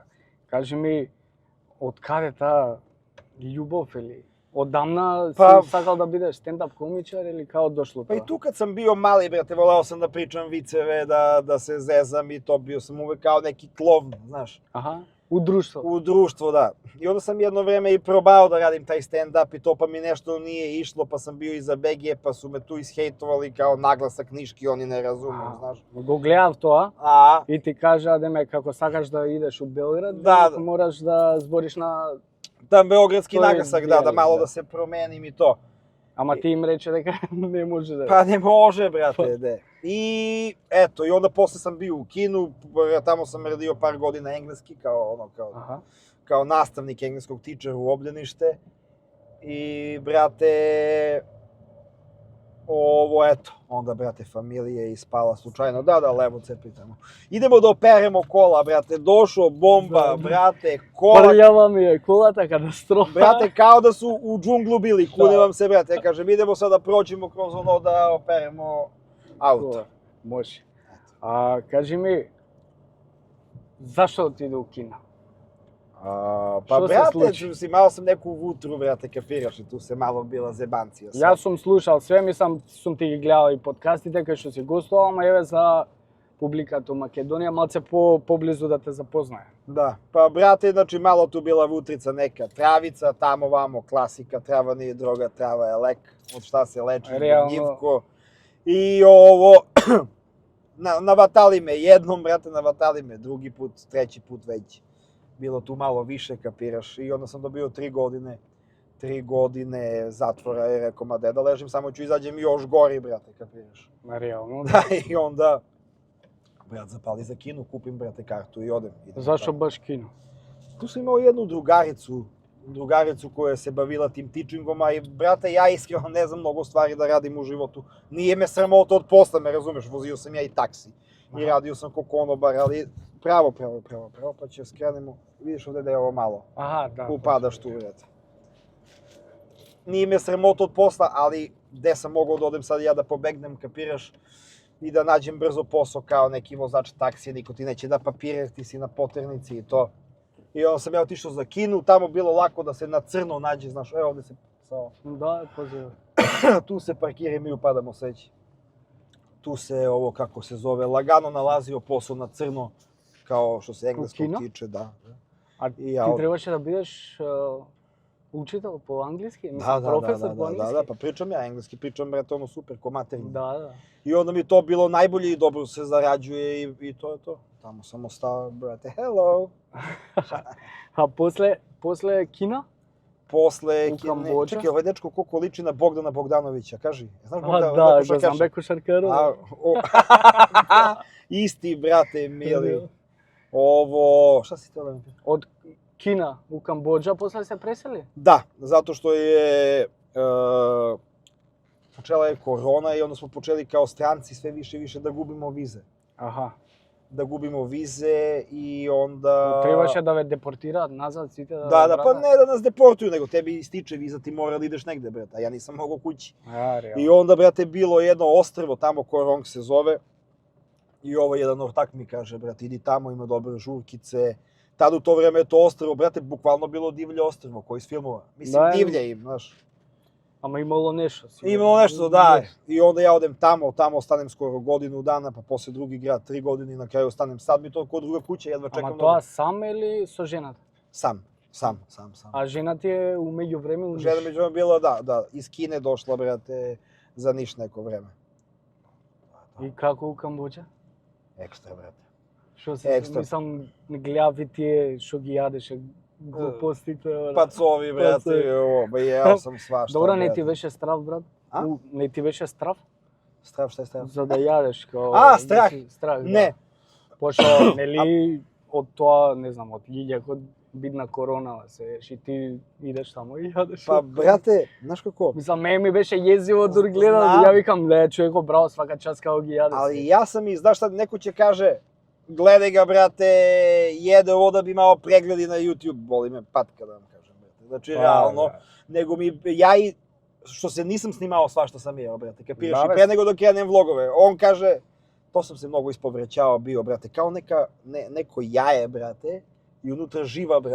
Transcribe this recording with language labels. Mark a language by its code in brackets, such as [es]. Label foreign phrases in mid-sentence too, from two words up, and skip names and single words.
[mk] Кажи ми, од каде таа љубов или одамна си сакал да бидеш стендап комичар или као дошло тоа? [sr] Па и тука сам био мали, брате, волео сам да причам вицеве, да се зезам и то био сам увек као неки кловн, знаеш. U društvo. U društvo, da. I onda sam jedno vreme i probao da radim taj stand-up i to, pa mi nešto nije išlo, pa sam bio i za BG, pa su me tu ishejtovali kao naglasak niški, oni ne razumiju, znaš. [mk] Го гледав тоа A, и ти кажа деме како сакаш да идеш у Белград, Да. мораш да збориш на... [sr] beogradski To je naglasak, da dijalekt, malo da. da se promenim i to. [mk] Ама ти им рече дека не може да... [sr] Pa ne može, brate, de. I eto, i onda posle sam bio u kinu, tamo sam radio par godina engleski, Аха. kao nastavnik engleskog teacher u obdanište. I, brate, ovo, eto, onda, brate, familije ispala slučajno. Da, levo cepi tamo. Idemo da operemo kola, brate, došao bomba, Da. brate, kola. [mk] Прљава ми е колата, катастрофа. [sr] Brate, kao da su u džunglu bili, kune vam se, brate. Kažem, idemo sad da prođemo kroz ono da operemo auto. [mk] Може. А кажи ми, зашо отиде у кино? [sr] Pa, Što se brate, sluči? malo sam neku vutru, brate, kapiraš, i tu se malo bila zebancija. [mk] Јас сум слушал све, сум ти ги гледал и подкастите кај што си гостувал, ама еве за публиката у Македонија малце поблизу да те запознае. [sr] Da, pa, brate, znači, malo tu bila vutrica neka, travica, tamo, vamo, klasika, trava nije droga, trava je lek, od šta se leči, Realno. gnjivko. I ovo, navatali me jednom, brate, navatali me drugi put, treći put već. Bilo tu malo više, kapiraš, i onda sam dobio 3 godine zatvora i rekao, ma da ležim, samo ću izađem još gori, brate, kapiraš. [mk] Реално. [sr] Da, i onda, brat, zapali za kino, kupim, brate, kartu i odem. Idem [mk] Зашо [sr] tamo. [mk] баш кино? [sr] Tu sam imao jednu drugaricu koja se bavila tim teachingom, a i, brate, ja iskreno ne znam mnogo stvari da radim u životu. Nije me sramota od posla, me razumeš, vozio sam ja i taksi. I radio sam ko konobar, ali pravo, pa će skrenemo. Vidiš ovde da je ovo malo. [mk] Аха, да. [sr] Upadaš tu, brate. Nije me sramota od posla, ali gde sam mogao da odem sad ja da pobegnem, kapiraš, i da nađem brzo posao kao neki vozač taksija, niko ti neće da papire, ti si na poternici i to. I onda sam ja otišao za kinu, tamo bilo lako da se na crno nađe, znaš, evo ovde se sao. [mk] Да, позив. [sr] Tu se parkira i mi upadamo sveći. Tu se, ovo kako se zove, lagano nalazio posao na crno, kao što se engleskog kino? tiče, da. А [mk] И ти ја- требаше да бидеш учител по англиски? [sr] Da, [mk] Професор по англиски? [sr] da, pa pričam ja engleski, pričam, brate, ono super, ko materinji. [mk] Да. [sr] I onda mi to bilo najbolje i dobro se zarađuje i to je to. Tamo sam ostao, brate, hello. [mk] А после кино? [sr] Posle, [mk] U Kambodža? [sr] čekaj, ovaj dečko koliko liči na Bogdana Bogdanovića, kaži. Znaš А, Bogdana, [mk] да, [sr] neko što [mk] го знам [sr] kaže? [mk] бе кошаркарот. [sr] A, isti, brate, mili. Ovo, šta si teo da mi pitaš? [mk] Од Кина у Камбоџа после се пресели? [sr] Da, zato što je počela je korona i onda smo počeli kao stranci sve više i više da gubimo vize. Аха. Da gubimo vize i onda... [mk] Требаше да ве депортираат назад сите да [sr] Da, pa [mk] вратат? [sr] ne da nas deportuju, nego tebi ističe viza, ti mora da ideš negde, brate, a ja nisam mogao kući. [mk] А, реално. [sr] I onda, brate, bilo jedno ostrvo tamo, Korong se zove, i ovo jedan ortak mi kaže, brate, idi tamo, ima dobre žurkice. Tad u to vreme je to ostrvo, brate, bukvalno bilo divlje ostrvo, koji iz filmova. Mislim, Da, divlje im, znaš. [mk] Ама имало нешто. сигурно. [sr] Imalo nešto, da. I onda ja odem tamo ostanem skoro godinu dana, pa posle drugi grad 3 godine i na kraju ostanem. Sad mi to kod druga kuća, jedva čekam [mk] Ама [sr] da [mk] тоа [sr] odem. [mk] сам или со жената? [sr] Sam. [mk] А жена ти е у меѓувреме у Ниш? [sr] Žena među bila, da, iz Kine došla, brate, za Niš neko vreme. [mk] И како у Камбоџа? [sr] Ekstra, brate. [mk] Што се Екстра. мислам гледави тие што ги јадеше глупостите. бра. [sr] Pacovi, brate, Pacovi. ovo, ba jeo sam svašta, [mk] Добро, не [sr] brate. [mk] ти беше страв, брат? А? Не ти беше страв? [sr] Straf, šta je straf? [mk] За да јадеш као... А, да страх. си- Страх, да. [sr] Ne, [mk] Пошто, нели, од тоа, не знам, од лиѓето бидна корона да се еш и ти идеш тамо и јадеш. [sr] pa, brate, znaš kako? [mk] Мислам, ми беше језиво дур гледам, Знам. ја викам, ле, човеко, браво, свака час како ги јаде. [sr] Ali ja sam i, znaš šta, neko će kaže, gledaj ga, brate, jede ovo da bi imao pregledi na YouTube, boli me patka da vam kažem, brate. Znači, Pa, realno, da. nego ja i, što se nisam snimao svašta sam jeo, brate, kapiraš, Da, i be. pre nego dok krenem vlogove, on kaže, to sam se mnogo ispovrećao bio, brate, kao neko jaje, brate, i unutra živa, brate.